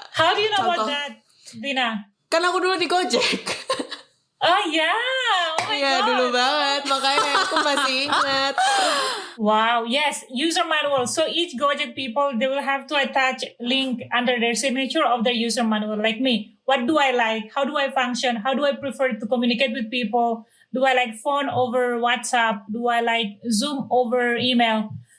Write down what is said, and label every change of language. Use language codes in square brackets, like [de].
[en] How do you know about that, Dina? [id] Kan aku dulu di Gojek. [en] Oh yeah, oh my [id] Iya, [en] God. [id] dulu banget. Makanya aku masih ingat. [en] Wow, yes, user manual. So each Gojek people, they will have to attach link under their signature of their user manual. Like me, what do I like? How do I function? How do I prefer to communicate with people? Do I like phone over WhatsApp? Do I like Zoom over email?